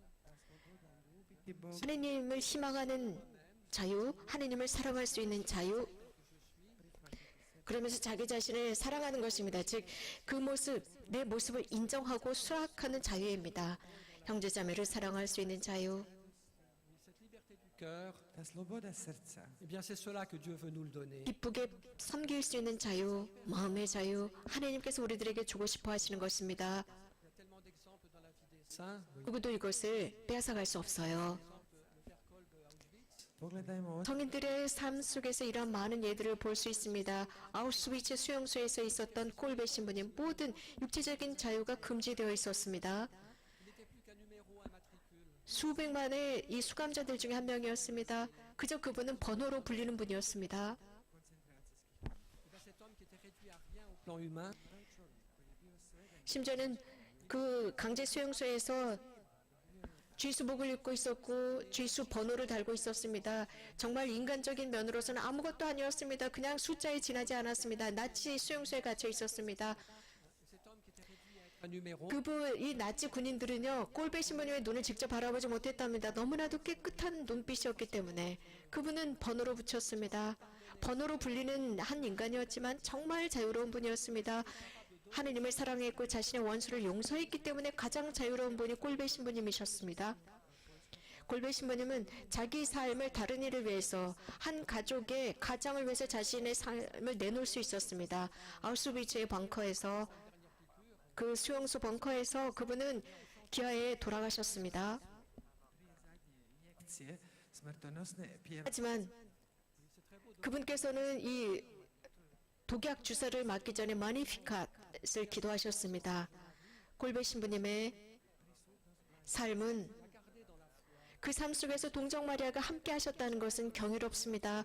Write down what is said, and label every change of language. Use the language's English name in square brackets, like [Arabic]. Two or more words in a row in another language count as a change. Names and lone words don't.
[Korean] 하느님을 희망하는 자유, 하느님을 사랑할 수 있는 자유, 그러면서 자기 자신을 사랑하는 것입니다. 즉, 그 모습, 내 모습을 인정하고 수락하는 자유입니다. 형제자매를 사랑할 수 있는 자유, [French] Cette liberté du cœur, [Croatian] ta sloboda srca [French] eh bien c'est cela que Dieu veut nous le donner. [Korean] 기쁘게 섬길 수 있는 자유, 마음의 자유, 하나님께서 우리들에게 주고 싶어 하시는 것입니다. [French] Il y a tellement d'exemples dans la vie des saints. Oui. [Korean] 누구도 이것을 빼앗아갈 수 없어요. [Croatian] pogledajmo [Korean] 성인들의 삶 속에서 이런 많은 예들을 볼 수 있습니다. 아우슈비츠 수용소에서 있었던 꼴베 신부님, 모든 육체적인 자유가 금지되어 있었습니다. [French] Il n'était plus qu'un numéro, un matricule. [Korean] 수백만의 이 수감자들 중에 한 명이었습니다. 그저 그분은 번호로 불리는 분이었습니다. [French] Eh bien, cet homme qui était réduit à rien au plan humain, [Korean] 심지어는 그 강제 수용소에서 쥐수복을 입고 있었고 쥐수 번호를 달고 있었습니다. 정말 인간적인 면으로서는 아무것도 아니었습니다. 그냥 숫자에 지나지 않았습니다. 나치 수용소에 갇혀 있었습니다. [French] cet homme qui était réduit à être un numéro, [Korean] 이 나치 군인들은요, 꼴베 신부님의 눈을 직접 바라보지 못했답니다. 너무나도 깨끗한 눈빛이었기 때문에 그분은 번호로 붙였습니다. 번호로 불리는 한 인간이었지만 정말 자유로운 분이었습니다. 하느님을 사랑했고 자신의 원수를 용서했기 때문에 가장 자유로운 분이 꼴베 신부님이셨습니다. 꼴베 신부님은 자기 삶을 다른 이를 위해서, 한 가족의 가장을 위해서 자신의 삶을 내놓을 수 있었습니다. 아우슈비츠의 벙커에서, 그 수용소 벙커에서 그분은 기아에 돌아가셨습니다. [Croatian] injekcije smrtonosne pjeva [Korean] 하지만 그분께서는 이 독약 주사를 맞기 전에 마니피캇을 기도하셨습니다. 꼴베 신부님의 삶은, 그 삶 속에서 동정 마리아가 함께 하셨다는 것은 경이롭습니다.